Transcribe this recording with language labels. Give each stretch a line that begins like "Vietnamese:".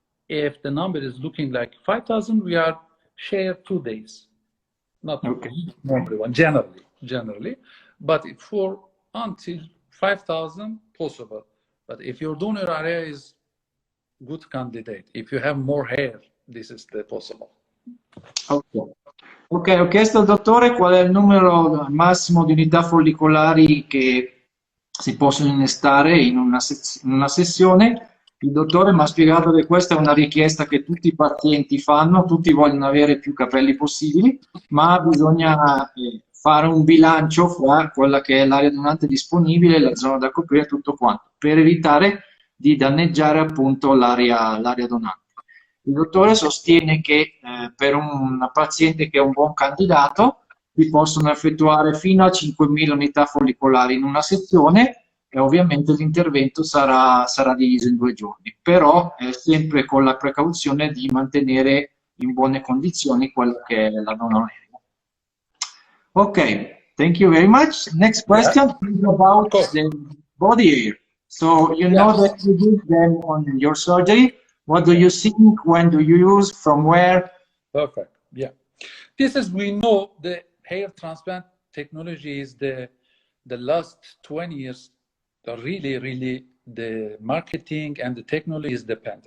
English: If the number is looking like 5,000, we are share 2 days. Not everyone, generally. But for until 5,000 possible. But if your donor area is good candidate, if you have more hair, this is the possible. Ok.
Italian: Ok, ho chiesto al dottore qual è il numero massimo di unità follicolari che si possono innestare in in una sessione. Il dottore mi ha spiegato che questa è una richiesta che tutti i pazienti fanno, tutti vogliono avere più capelli possibili, ma bisogna fare un bilancio fra quella che è l'area donante disponibile, la zona da coprire e tutto quanto, per evitare di danneggiare appunto l'area donante. Il dottore sostiene che per un paziente che è un buon candidato si possono effettuare fino a 5.000 unità follicolari in una sezione e ovviamente l'intervento sarà diviso in 2 giorni, però sempre con la precauzione di mantenere in buone condizioni quella che è la donor.
English: Ok, thank you very much. Next question is about the body hair. So you know that you did them on your surgery. What do you think? When do you use? From where? Perfect. Yeah. This is, we know the hair transplant technology is the last 20 years, really the marketing and the technology is depend.